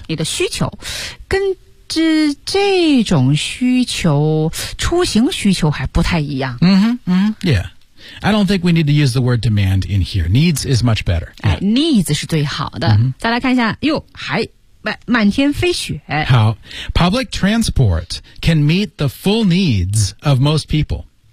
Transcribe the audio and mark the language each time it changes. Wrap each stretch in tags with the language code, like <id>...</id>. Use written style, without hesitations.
<zh>你的需求跟是这种需求，出行需求还不太一样。</zh> <en>Yeah. I don't think we need to use the word demand in here. Needs is much better.、</en> <zh>Needs 是最好的。再来看一下，哟，还满天飞雪。</zh> <en>好， public transport can meet the full needs of most people.</en>